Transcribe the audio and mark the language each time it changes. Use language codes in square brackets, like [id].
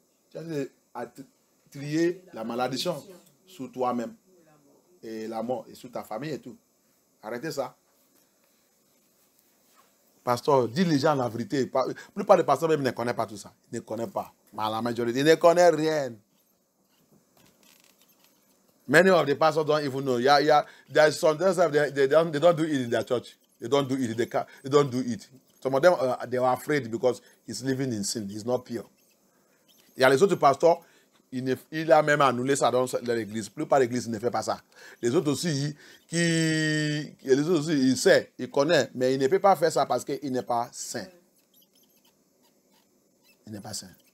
[fr] Tu es en train de trier la malédiction sur toi-même. Et la mort, et sur ta famille et tout. Arrêtez ça. Pasteur, dis les gens la vérité. La plupart des pasteurs même ne connaissent pas tout ça. Ils ne connaissent pas. Mais la majorité, ils ne connaissent rien. [en] Many of the pastors don't even know. There's sometimes they don't do it in their church. They don't do it. They don't do it. Some of them they are afraid because he's living in sin. He's not pure. [fr] Il y a les autres pasteurs, il a même annulé ça dans l'église. La plupart des églises ne font pas ça. Les autres aussi, ils savent, ils connaissent, mais ils ne peuvent pas faire ça parce qu'il n'est pas saint. Il n'est pas saint.